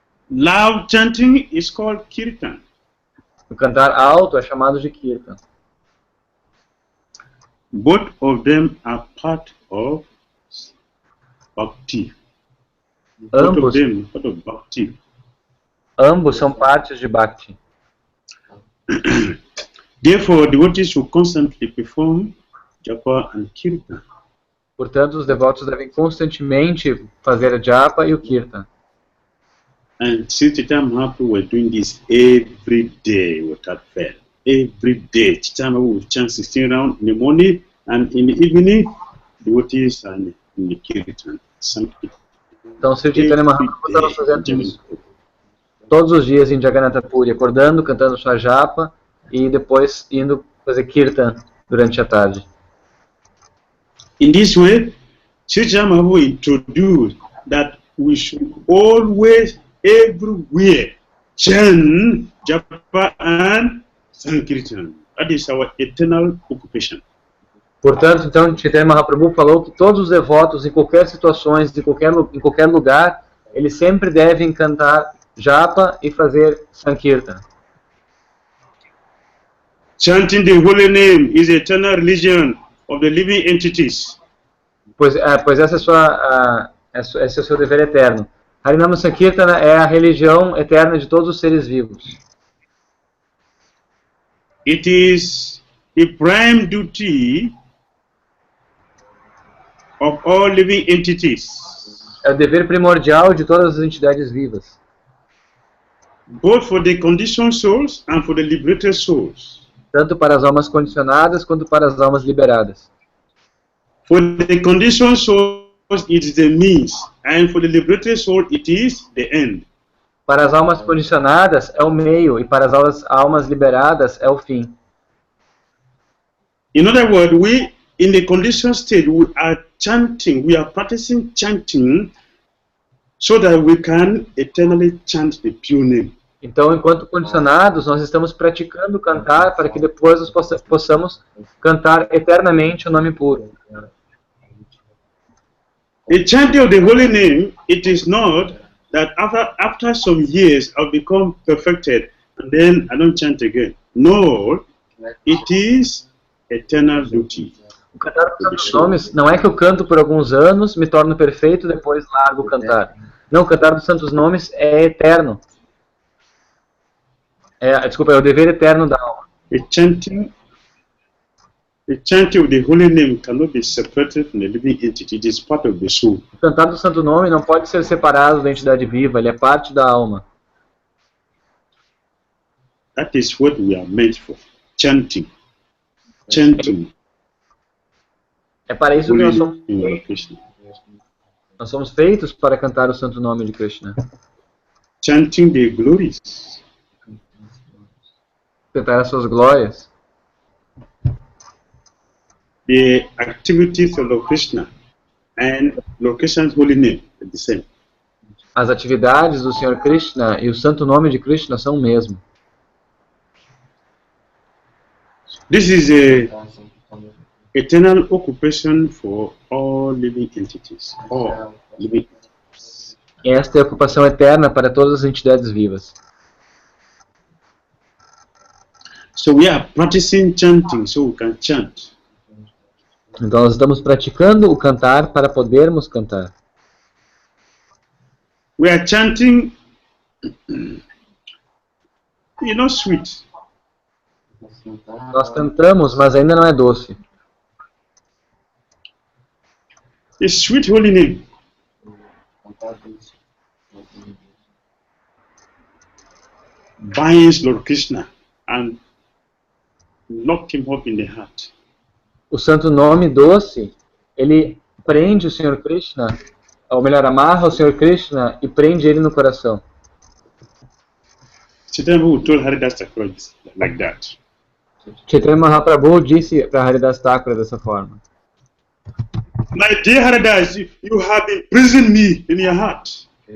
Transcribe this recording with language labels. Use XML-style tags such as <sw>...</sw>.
<en>Loud chanting is called kirtan.</en> <pt>O cantar alto é chamado de kirtan.</pt> <en>Both of them are part of Bhakti. Both of</en> <pt>Ambos,</pt> <en>them part of Bhakti.</en> <pt>ambos são partes de Bhakti.</pt> <en>Therefore, devotees should constantly perform Japa and Kirtan.</en> <pt>Portanto, os devotos devem constantemente fazer a Japa e o Kirtan.</pt> <en>And Sri Chaitanya Mahaprabhu were doing this every day without fail. Every day, Chaitanya Mahaprabhu would chant 16 rounds in the morning, and in the evening, devotees and in the Kirtan.</en> <pt>Então, Sri Chaitanya Mahaprabhu estava fazendo isso todos os dias em Jagannatha Puri, acordando, cantando sua Japa e depois indo fazer Kirtan durante a tarde.</pt> <en>In this way, Sri Chaitanya Mahaprabhu introduced that we should always, everywhere, chant Japa and Sankirtan. That is our eternal occupation.</en> <pt>Portanto, então, Chaitanya Mahaprabhu falou que todos os devotos, em qualquer situação, em qualquer lugar, eles sempre devem cantar Japa e fazer Sankirtan.</pt> <en>Chanting the holy name is the eternal religion of the living entities.</en> <pt>Pois esse é o seu dever eterno. Harinama Sankirtana é a religião eterna de todos os seres vivos.</pt> <en>It is the prime duty of all living entities,</en> <pt>É o dever primordial de todas as entidades vivas,</pt> <en>both for the conditioned souls and for the liberated souls.</en> <pt>tanto para as almas condicionadas quanto para as almas liberadas.</pt> <en>For the conditioned souls, it is the means, and for the liberated soul, it is the end.</en> <pt>Para as almas condicionadas é o meio e para as almas liberadas é o fim.</pt> <en>In other words, we, in the conditioned state, we are chanting, we are practicing chanting so that we can eternally chant the pure name.</en> <pt>Então, enquanto condicionados, nós estamos praticando cantar para que depois nós possamos cantar eternamente o nome puro.</pt> <en>The chanting of the holy name, it is not that after some years I'll become perfected and then I don't chant again. No, it is eternal duty.</en> <pt>O cantar dos santos nomes não é que eu canto por alguns anos, me torno perfeito e depois largo cantar. Não, o cantar dos santos nomes é eterno. É o dever eterno da alma.</pt> <en>The chanting of the holy name cannot be separated from the living entity. It is part of the soul.</en> <pt>O cantar do santo nome não pode ser separado da entidade viva, ele é parte da alma.</pt> <en>That is what we are meant for. Chanting. Chanting.</en> <pt>É para isso que</pt> <en>Krishna.</en> <pt>nós somos feitos para cantar o santo nome de Krishna.</pt> <en>Chanting the glories.</en> <pt>Cantar as suas glórias.</pt> <en>The activities of Lord Krishna and Lord Krishna's holy name are the same.</en> <pt>As atividades do Senhor Krishna e o santo nome de Krishna são o mesmo.</pt> <en>This is a eternal occupation for all living entities. All living entities.</en> <pt>Esta é a ocupação eterna para todas as entidades vivas.</pt> <en>So we are practicing chanting so we can chant.</en> <pt>Então nós estamos praticando o cantar para podermos cantar.</pt> <en>We are chanting, sweet.</en> <pt>Nós cantamos, mas ainda não é doce.</pt> <en>The sweet holy name. Binds Lord Krishna and lock him up in the heart.</en> <pt>O santo nome doce, ele prende o Senhor Krishna, ou melhor, amarra o Senhor Krishna e prende ele no coração.</pt> <en>Chaitanya Mahaprabhu told Haridas Thakur like that.</en> <pt>Chaitanya Mahaprabhu disse para Haridas Thakur dessa forma.</pt> <en>My dear Haridas, you have imprisoned me in your heart.</en>